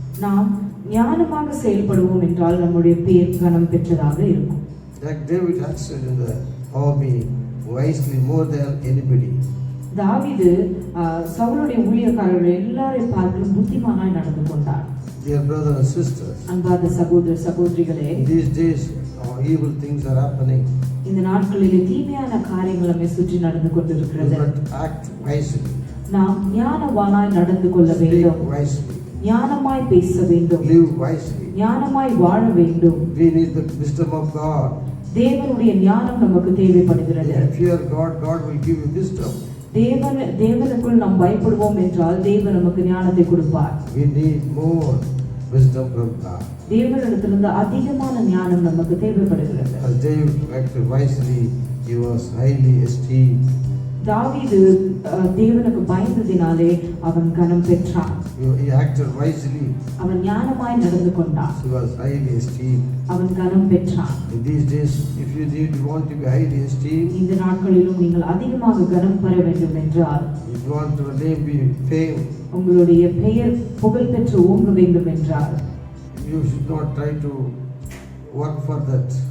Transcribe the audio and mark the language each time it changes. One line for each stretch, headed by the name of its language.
Tamil: நாம் ஞானமாக செயல்படுவோம் என்றால் நம்முடைய பேர் கனம் பெற்றதாக இருக்கும்.
English: Like David acted in the army wisely more than anybody.
Tamil: தாவீது சவுலுடைய ஊழியக்காரர்கள் எல்லாரையும் பார்த்து புத்திமானாய் நடந்து கொண்டார்.
English: Dear brothers and sisters,
Tamil: அன்பார்ந்த சகோதர சகோதரிகளே,
English: these days evil things are happening.
Tamil: இந்த நாட்களில் தீமையான காரியங்கள் நம்மை சுற்றி நடந்து கொண்டிருக்கிறது.
English: But act wisely.
Tamil: நாம் ஞானவானாய் நடந்து கொள்ள வேண்டும்.
English: Speak wisely.
Tamil: ஞானமாய் பேச வேண்டும்.
English: Live wisely.
Tamil: ஞானமாய் வாழ வேண்டும்.
English: We need the wisdom of God.
Tamil: தேவனுடைய ஞானம் நமக்கு தேவைப்படுகிறது.
English: If you fear God, God will give you wisdom.
Tamil: தேவனுக்குள் நாம் பயப்படுவோம் என்றால் தேவன் நமக்கு ஞானத்தை கொடுப்பார்.
English: We need more wisdom from God.
Tamil: தேவனிடத்திலிருந்து அதிகமான ஞானம் நமக்கு தேவைப்படுகிறது.
English: As David acted wisely, he was highly esteemed.
Tamil: தாவீது தேவனுக்கு பயந்ததினாலே அவன் கனம் பெற்றான்.
English: He acted wisely.
Tamil: அவன் ஞானமாய் நடந்து கொண்டான்.
English: He was highly esteemed.
Tamil: அவன் கனம் பெற்றான்.
English: In these days, if you want to be highly esteemed,
Tamil: இந்த நாட்களிலும் நீங்கள் அதிகமாக கனம் பெற வேண்டும் என்றால்,
English: if you want your name be fame,
Tamil: உங்களுடைய பெயர் புகழ் பெற்று ஓங்க வேண்டும் என்றால்,
English: you should not try to work for that.